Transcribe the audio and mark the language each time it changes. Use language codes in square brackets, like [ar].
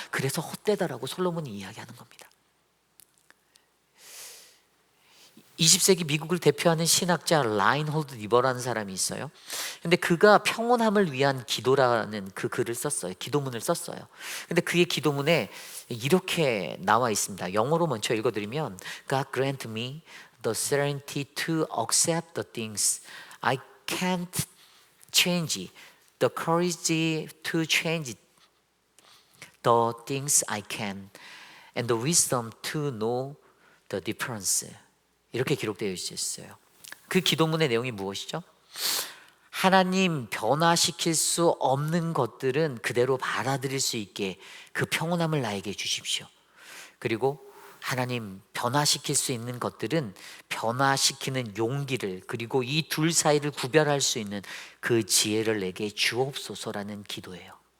[ko] 그래서 헛되다라고 솔로몬이 이야기하는 겁니다. 20세기 미국을 대표하는 신학자 라인홀드 리버라는 사람이 있어요. 근데 그가 평온함을 위한 기도라는 그 글을 썼어요. 기도문을 썼어요. 근데 그의 기도문에 이렇게 나와 있습니다. [en] 영어로 먼저 읽어드리면 God grant me the serenity to accept the things I can't change, the courage to change the things I can, and the wisdom to know the difference. [ko] 이렇게 기록되어 있었어요. 그 기도문의 내용이 무엇이죠? 하나님, 변화시킬 수 없는 것들은 그대로 받아들일 수 있게 그 평온함을 나에게 주십시오. 그리고 하나님, 변화시킬 수 있는 것들은 변화시키는 용기를, 그리고 이 둘 사이를 구별할 수 있는 그 지혜를 내게 주옵소서라는 기도예요.